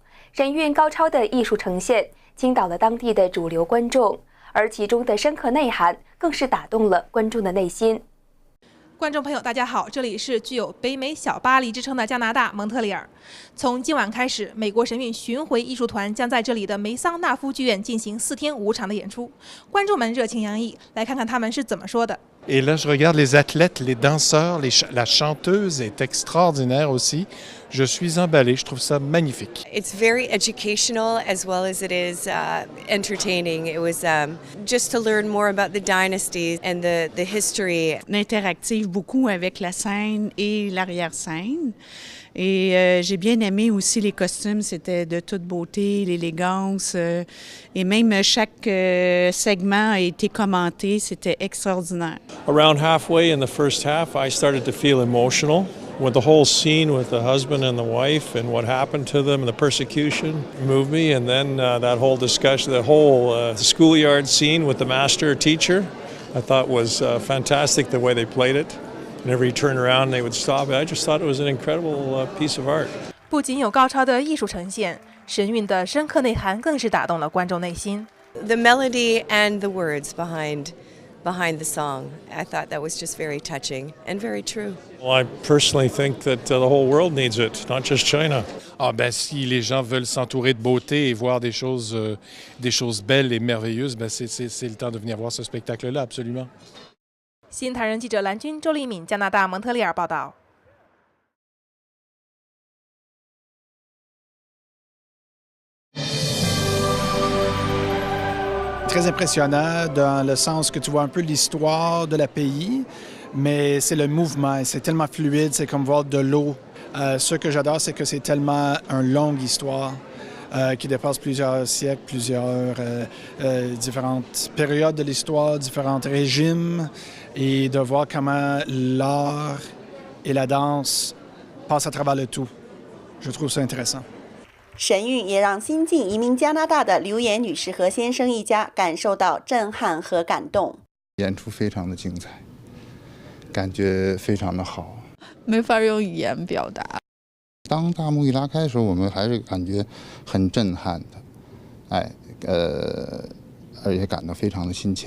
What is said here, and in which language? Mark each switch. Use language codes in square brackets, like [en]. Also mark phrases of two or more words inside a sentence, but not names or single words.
[zh] 神韵高超的艺术呈现倾倒了当地的主流观众，而其中的深刻内涵更是打动了观众的内心。观众朋友，大家好，这里是具有北美小巴黎之称的加拿大蒙特利尔。从今晚开始，美国神韵巡回艺术团将在这里的梅桑纳夫剧院进行4天5场的演出。观众们热情洋溢，来看看他们是怎么说的。 [fr] Et là, je regarde les athlètes, les danseurs, la chanteuse est extraordinaire aussi. Je suis emballé, je trouve ça magnifique. [en] It's very educational as well as it is entertaining. It was just to learn more about the dynasties and the history. [fr] On interactive beaucoup avec la scène et l'arrière-scène. Et j'ai bien aimé aussi les costumes, c'était de toute beauté, l'élégance. Et même chaque segment a été commenté, c'était extraordinaire. [en] Around halfway in the first half, I started to feel emotional with the whole scene with the husband and the wife and what happened to them and the persecution moved me. And then that whole discussion, the whole schoolyard scene with the master teacher, I thought was fantastic the way they played it. Whenever you turn around, they would stop. I just thought it was an incredible piece of art. [zh] 不仅有高超的艺术呈现，神韵的深刻内涵更是打动了观众内心。 [en] The melody and the words behind the song, I thought that was just very touching and very true. Well, I personally think that the whole world needs it, not just China. [fr] Ah ben, si les gens veulent s'entourer de beauté et voir des choses belles et merveilleuses, ben c'est le temps de venir voir ce spectacle-là, absolument. [zh] 新唐人记者蓝军、周丽敏，加拿大蒙特利尔报道。 [fr] Très impressionnant dans le sens que tu vois un peu l'histoire de la pays, mais c'est le mouvement, c'est tellement fluide, c'est comme voir de l'eau. Ce que j'adore, c'est que c'est tellement une longue histoire qui dépasse plusieurs siècles, plusieurs différentes périodes de l'histoire, différents régimes, et de voir comment l'art et la danse passent à travers le tout. Je trouve ça intéressant. [zh] 神韵也让新晋移民加拿大的刘岩女士和先生一家感受到震撼和感动。演出非常的精彩，感觉非常的好，没法用语言表达。当大幕一拉开的时候，我们还是感觉很震撼的，而且感到非常的亲切。